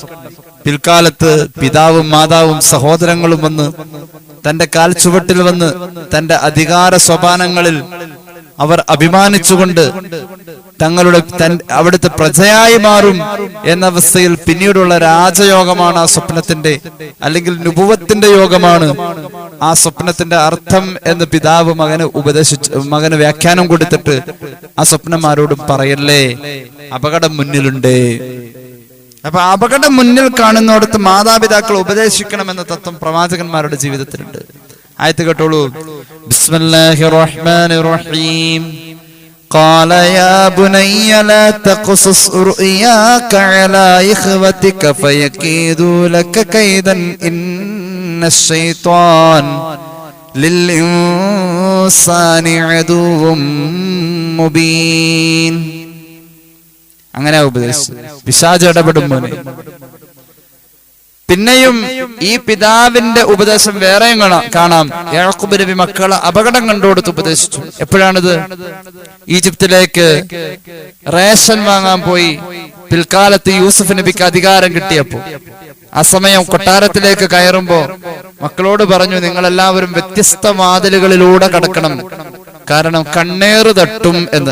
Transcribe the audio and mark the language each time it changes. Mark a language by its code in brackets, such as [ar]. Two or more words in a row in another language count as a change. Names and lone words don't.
[ml] പിൽക്കാലത്ത് പിതാവും മാതാവും സഹോദരങ്ങളും വന്ന് തന്റെ കാൽ ചുവട്ടിൽ വന്ന് തന്റെ അധികാര സോപാനങ്ങളിൽ അവർ അഭിമാനിച്ചുകൊണ്ട് തങ്ങളുടെ അവിടുത്തെ പ്രജയായി മാറും എന്ന അവസ്ഥയിൽ പിന്നീടുള്ള രാജയോഗമാണ് ആ സ്വപ്നത്തിന്റെ, അല്ലെങ്കിൽ നുബുവത്തിന്റെ യോഗമാണ് ആ സ്വപ്നത്തിന്റെ അർത്ഥം എന്ന് പിതാവ് മകന് വ്യാഖ്യാനം കൊടുത്തിട്ട് ആ സ്വപ്നം ആരോടും പറയല്ലേ, അപകടം മുന്നിലുണ്ട്. അപ്പൊ അപകടം മുന്നിൽ കാണുന്നിടത്ത് മാതാപിതാക്കൾ ഉപദേശിക്കണമെന്ന തത്വം പ്രവാചകന്മാരുടെ ജീവിതത്തിലുണ്ട്. ആയത്ത് കേട്ടോളൂ. [ar] بسم الله الرحمن الرحيم. قال يا بني لا تقصص رؤياك على إخوتك فيكيدوا لك كيدا إن الشيطان للإنسان عدو مبين. [ml] അങ്ങനെ ഉപദേശിച്ചു. പിശാച് ഇടപെടും മോനെ. പിന്നെയും ഈ പിതാവിന്റെ ഉപദേശം വേറെയും കാണാം. യാക്കൂബ് നബി മക്കളെ അപകടം കണ്ടുകൊടുത്ത് ഉപദേശിച്ചു. എപ്പോഴാണിത്? ഈജിപ്തിലേക്ക് റേഷൻ വാങ്ങാൻ പോയി പിൽക്കാലത്ത് യൂസുഫ് നബിക്ക് അധികാരം കിട്ടിയപ്പോ ആ സമയം കൊട്ടാരത്തിലേക്ക് കയറുമ്പോ മക്കളോട് പറഞ്ഞു, നിങ്ങളെല്ലാവരും വ്യത്യസ്ത വാതിലുകളിലൂടെ കടക്കണം, കാരണം കണ്ണേറ് തട്ടും എന്ന്.